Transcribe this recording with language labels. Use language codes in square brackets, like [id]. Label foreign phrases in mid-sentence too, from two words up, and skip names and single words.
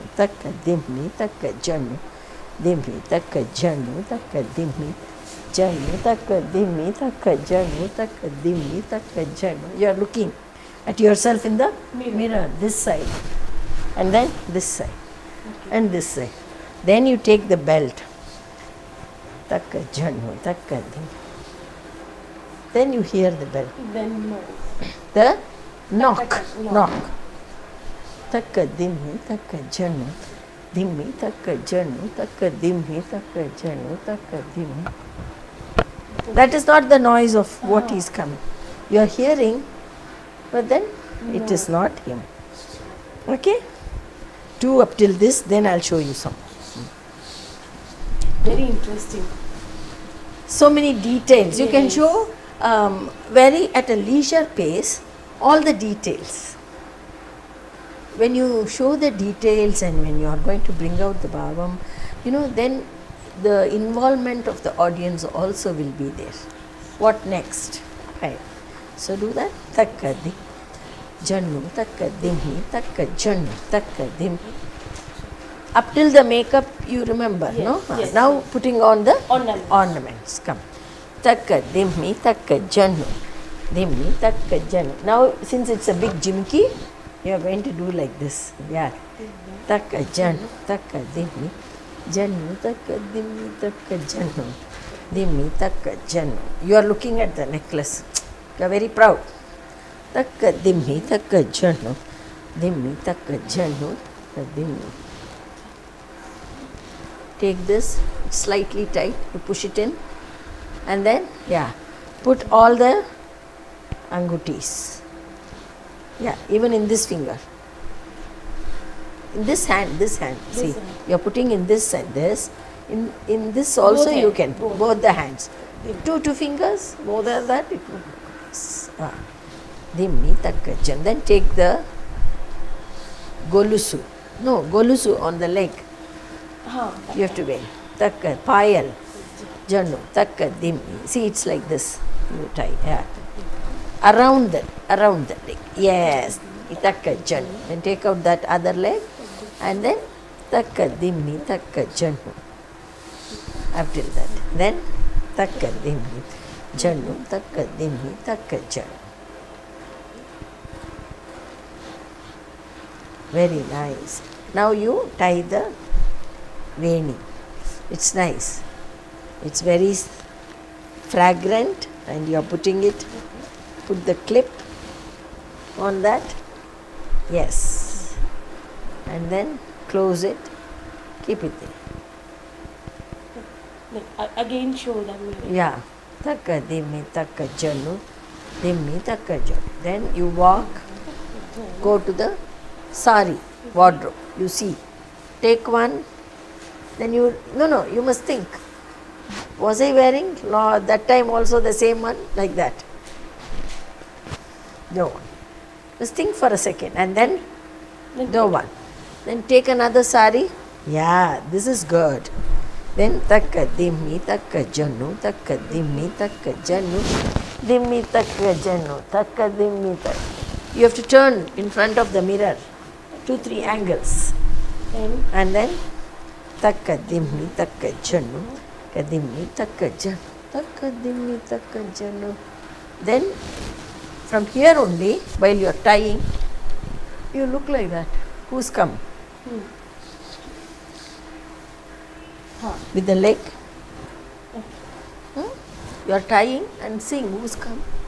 [en] Takka dimmi takka janu. Dimmi takka janu. Takka dimmi janu. Takka dimmi takka janu. Takka dimmi takka janu. You are looking at yourself in the mirror. This side. And then this side. And this side. Then you take the belt. Takka janu. Takka dimmi. Then you hear the bell. Then no. The knock. Knock. Knock. Takka dimmi takka janu. Dimmi takka janu. Takka dimmi takka janu. Takka dimmi. That is not the noise of what is coming. You are hearing, but then it is not him. Okay? Do up till this, then I'll show you some. Very interesting. So many details. You can Yes. show very at a leisure pace all the details. When you show the details and when you are going to bring out the bhavam, then the involvement of the audience also will be there. What next? Right. So do that. Takka Jannu, takka dimmi, takka jannu, takka dimmi. Up till the makeup you remember, Yes, no? yes, Now yes. putting on the Ornaments. ornaments. Come. Takka dimmi, takka jannu. Dimmi, takka jannu. Now since it's a big jimki, you are going to do like this. Yeah. Takka jannu, takka dimmi. Jannu, takka dimmi, takka jannu. Dimmi, takka jannu. You are looking at the necklace. You are very proud. Takka dimmi, takka jannu. Dimmi, takka jannu. Takka dimmi. Take this, slightly tight, you push it in, and then, yeah, put all the angutis. Yeah, even in this finger. In this hand, see, hand. you are putting in this and this. In this also Both you hand, can, both. both the hands. Two fingers, more than that, it will. Dimmi takka jan. Then take the golusu. No, golusu on the leg. You have to wear. Takka, payal, jannu, takka, dimmi. See, it's like this. You tie. Yeah. Around the leg. Yes. Takka, jannu. Then take out that other leg and then takka, dimmi, takka, jannu. Up till that. Then takka, dimmi, jannu, takka, dimmi, takka, jannu. Very nice. Now you tie the veni. It's nice. It's very fragrant and you are putting it, put the clip on that. Yes. And then close it, keep it there. Like, again show them. Yeah. Takka dimmi takka jannu, dimmi takka jannu. Then you walk, go to the sari wardrobe. You see, take one. Then you, no, you must think, was I wearing that time also the same one? Like that. No. Just think for a second and then do one. Then take another sari. Yeah, this is good. Then takka dimmi takka jannu, takka dimmi takka jannu, dimmi takka jannu, takka dimmi takka. You have to turn in front of the mirror, 2-3 angles. And then takka dimmi takka jannu, kadimmi takka jannu, takka dimmi takka jannu. Then from here only, while you are tying, you look like that. Who's come? With the leg. You are tying and seeing who's come.